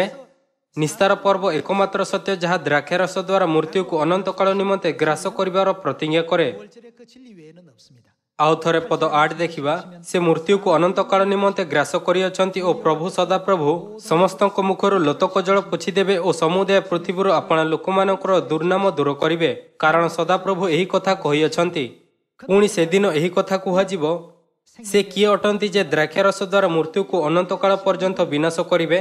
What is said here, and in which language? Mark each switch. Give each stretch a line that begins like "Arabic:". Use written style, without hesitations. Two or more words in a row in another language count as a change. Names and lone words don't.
Odia: ନିସ୍ତାର ପର୍ବ ଏକମାତ୍ର ସତ୍ୟ ଯାହା ଦ୍ରାକ୍ଷାରସ ଦ୍ୱାରା ମୃତ୍ୟୁକୁ ଅନନ୍ତକାଳ ନିମନ୍ତେ ଗ୍ରାସ କରିବାର ପ୍ରତିଜ୍ଞା କରେ।
Korean: 5월절의 그 진리 외에는 없습니다.
Odia: ଆଉ ଥରେ ପଦ 8 ଦେଖିବା। ସେ ମୃତ୍ୟୁକୁ ଅନନ୍ତକାଳ ନିମନ୍ତେ ଗ୍ରାସ କରିଅଛନ୍ତି ଓ ପ୍ରଭୁ ସଦାପ୍ରଭୁ ସମସ୍ତଙ୍କ ମୁଖରୁ ଲୋତକ ଜଳ ପୋଛିଦେବେ ଓ ସମୁଦାୟ ପୃଥିବୀରୁ ଆପଣା ଲୋକମାନଙ୍କର ଦୁର୍ନାମ ଦୂର କରିବେ, କାରଣ ସଦାପ୍ରଭୁ ଏହି କଥା କହିଅଛନ୍ତି। ପୁଣି ସେଦିନ ଏହି କଥା କୁହାଯିବ, ସେ କିଏ ଅଟନ୍ତି ଯେ ଦ୍ରାକ୍ଷାରସ ଦ୍ୱାରା ମୃତ୍ୟୁକୁ ଅନନ୍ତକାଳ ପର୍ଯ୍ୟନ୍ତ ବିନାଶ କରିବେ?